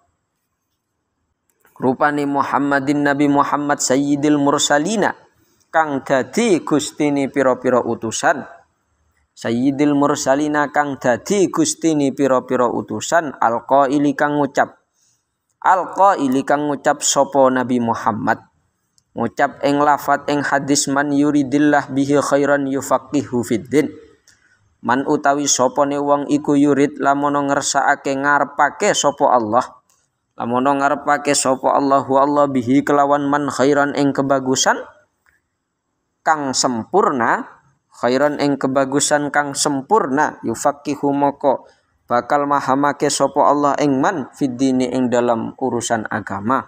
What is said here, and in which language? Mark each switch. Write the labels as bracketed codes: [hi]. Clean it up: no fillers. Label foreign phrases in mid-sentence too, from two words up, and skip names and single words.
[jv] Rupane Muhammadin Nabi Muhammad [ar] سيد المرسلين [jv] kang dadi gustine pira-pira utusan. [ar] سيد المرسلين [jv] kang dadi gustine pira-pira utusan. Alqaili kang ngucap sapa Nabi Muhammad ngucap ing lafat ing hadis [ar] من يرد الله به خيرا يفقهه في الدين. [jv] Man utawi sopone wong iku yurid lamun ngersakake ngarepake sapa Allah. Lamun ngarepake sapa Allahu Allah bihi kelawan man khairan ing kebagusan kang sempurna, khairan ing kebagusan kang sempurna, yufaqihu moko bakal mahamake sapa Allah ing man fiddini ing dalam urusan agama.